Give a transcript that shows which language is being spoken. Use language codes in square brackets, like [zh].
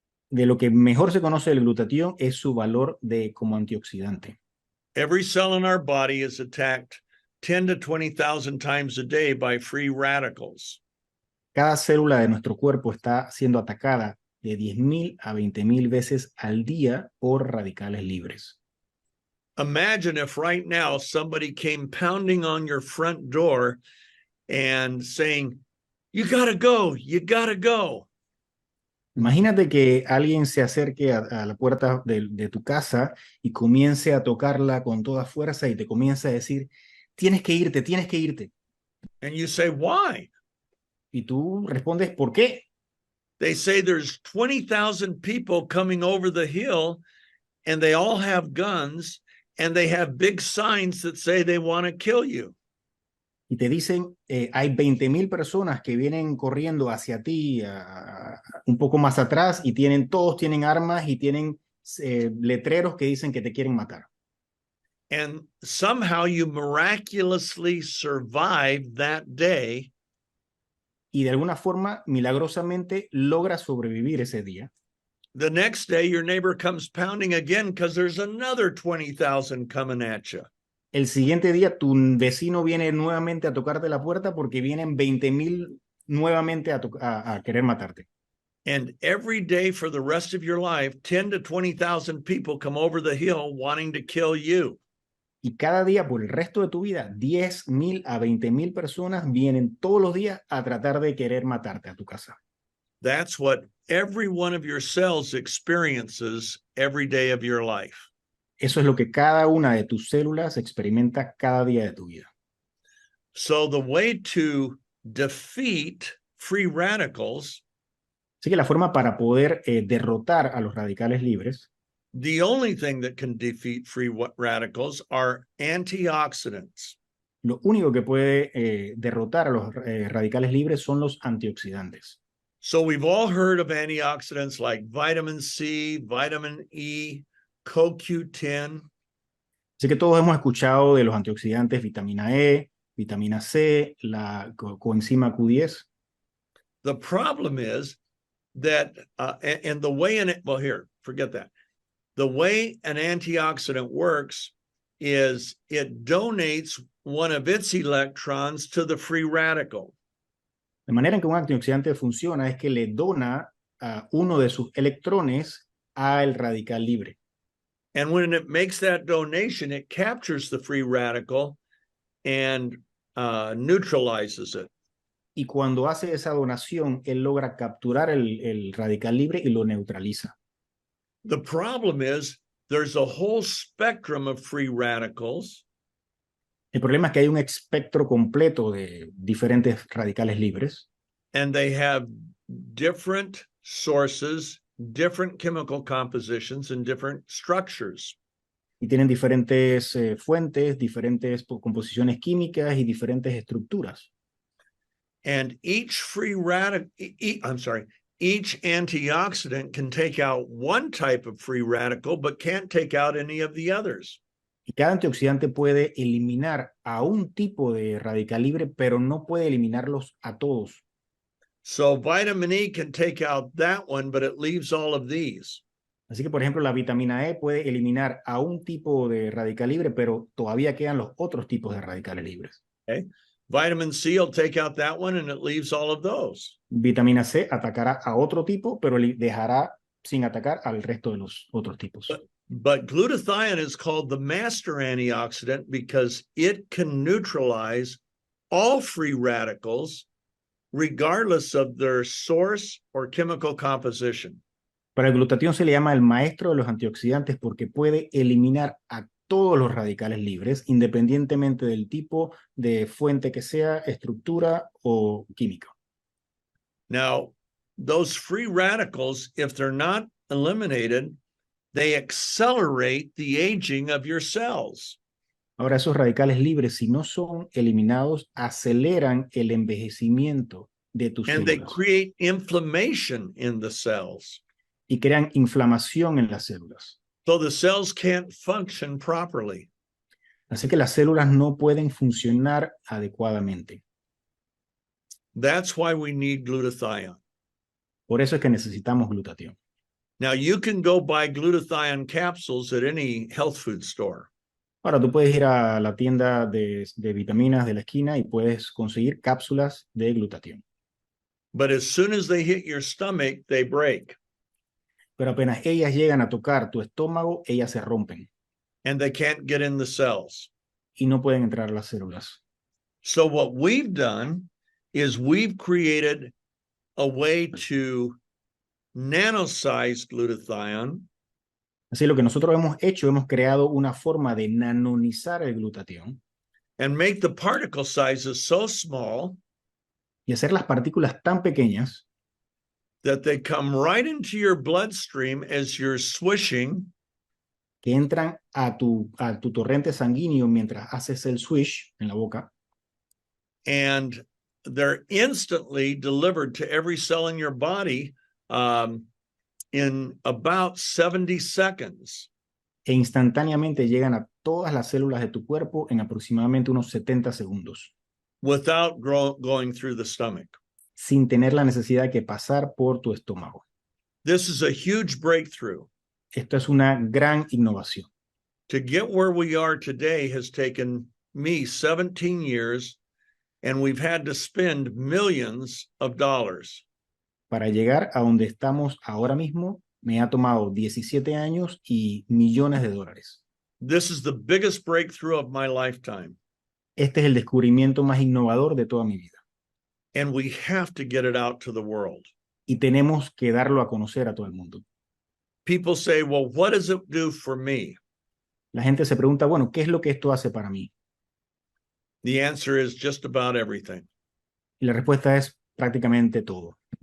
[es] De lo que mejor se conoce del glutatión es su valor como antioxidante. [en] Every cell in our body is attacked 10 to 20,000 times a day by free radicals. [es] Cada célula de nuestro cuerpo está siendo atacada de 10,000 a 20,000 veces al día por radicales libres. [en] Imagine if right now somebody came pounding on your front door and saying, "You gotta go, you gotta go." [es] Imagínate que alguien se acerque a la puerta de tu casa y comience a tocarla con toda fuerza y te comience a decir, tienes que irte, tienes que irte. [en] And you say, "Why?" [es] Y tú respondes, ¿por qué? [en] They say there's 20,000 people coming over the hill and they all have guns and they have big signs that say they want to kill you. [es] Y te dicen, hay 20.000 personas que vienen corriendo hacia ti un poco más atrás y todos tienen armas y tienen letreros que dicen que te quieren matar. [en] And somehow you miraculously survived that day. [es] Y de alguna forma, milagrosamente, logras sobrevivir ese día. [en] The next day, your neighbor comes pounding again because there's another 20,000 coming at you. [es] El siguiente día, tu vecino viene nuevamente a tocarte la puerta porque vienen 20.000 nuevamente a querer matarte. [en] And every day for the rest of your life, 10 to 20,000 people come over the hill wanting to kill you. [es] Y cada día, por el resto de tu vida, 10.000 a 20.000 personas vienen todos los días a tratar de querer matarte a tu casa. [en] That's what every one of your cells experiences every day of your life. [es] Eso es lo que cada una de tus células experimenta cada día de tu vida. [en] So the way to defeat free radicals, [es] Así que la forma para poder derrotar a los radicales libres, [en] the only thing that can defeat free radicals are antioxidants. [es] lo único que puede derrotar a los radicales libres son los antioxidantes. [en] So we've all heard of antioxidants like vitamin C, vitamin E, CoQ10. [es] Así que todos hemos escuchado de los antioxidantes vitamina E, vitamina C, la coenzima Q10. [en] The problem is that, and the way well, here, forget that. The way an antioxidant works is it donates one of its electrons to the free radical. [es] La manera en que un antioxidante funciona es que le dona uno de sus electrones al radical libre. [en] And when it makes that donation, it captures the free radical and neutralizes it. [es] Y cuando hace esa donación, él logra capturar el radical libre y lo neutraliza. [en] The problem is there's a whole spectrum of free radicals. [es] El problema es que hay un espectro completo de diferentes radicales libres. [en] And they have different sources, different chemical compositions, and different structures. [es] Y tienen diferentes fuentes, diferentes composiciones químicas y diferentes estructuras. [en] And each free radical, each antioxidant can take out one type of free radical, but can't take out any of the others. [es] Y cada antioxidante puede eliminar a un tipo de radical libre, pero no puede eliminarlos a todos. [en] So vitamin E can take out that one, but it leaves all of these. [es] Así que, por ejemplo, la vitamina E puede eliminar a un tipo de radical libre, pero todavía quedan los otros tipos de radicales libres. [en] Okay. Vitamin C will take out that one, and it leaves all of those. [es] Vitamina C atacará a otro tipo, pero dejará sin atacar al resto de los otros tipos. [en] But glutathione is called the master antioxidant because it can neutralize all free radicals regardless of their source or chemical composition. [es] Para el glutatión se le llama el maestro de los antioxidantes porque puede eliminar a todos los radicales libres, independientemente del tipo de fuente que sea, estructura o química. [en] Now, those free radicals, if they're not eliminated, they accelerate the aging of your cells. [es] Ahora, esos radicales libres, si no son eliminados, aceleran el envejecimiento de tus [en] And they [es] células [en] create inflammation in the cells. [es] y crean inflamación en las células. [en] So the cells can't function properly. [es] Así que las células no pueden funcionar adecuadamente. [en] That's why we need glutathione. [es] Por eso es que necesitamos glutatión. [en] Now, you can go buy glutathione capsules at any health food store. [es] Ahora, tú puedes ir a la tienda de vitaminas de la esquina y puedes conseguir cápsulas de glutatión. [en] But as soon as they hit your stomach, they break. [es] Pero apenas ellas llegan a tocar tu estómago, ellas se rompen [en] And they can't get in the cells. [es] y no pueden entrar a las células. [en] So what we've done is we've created a way to nanosize glutathione. [es] Así lo que nosotros hemos hecho, hemos creado una forma de nanonizar el glutatión [en] And make the particle sizes so small [es] y hacer las partículas tan pequeñas [en] that they come right into your bloodstream as you're swishing. [es] que entran a tu torrente sanguíneo mientras haces el swish en la boca. [en] And they're instantly delivered to every cell in your body in about 70 seconds. [es] E instantáneamente llegan a todas las células de tu cuerpo en aproximadamente unos 70 segundos, [en] Without going through the stomach. [es] sin tener la necesidad de pasar por tu estómago. [en] This is a huge breakthrough. [es] Esto es una gran innovación. [en] To get where we are today has taken me 17 years, and we've had to spend millions of dollars. [es] Para llegar a donde estamos ahora mismo, me ha tomado 17 años y millones de dólares. [en] This is the biggest breakthrough of my lifetime. [es] Este es el descubrimiento más innovador de toda mi vida. [en] And we have to get it out to the world. [es] Y tenemos que darlo a conocer a todo el mundo. [en] People say, well, what does it do for me? [es] La gente se pregunta, bueno, ¿qué es lo que esto hace para mí? [en] The answer is just about everything. [es] Y la respuesta es prácticamente todo.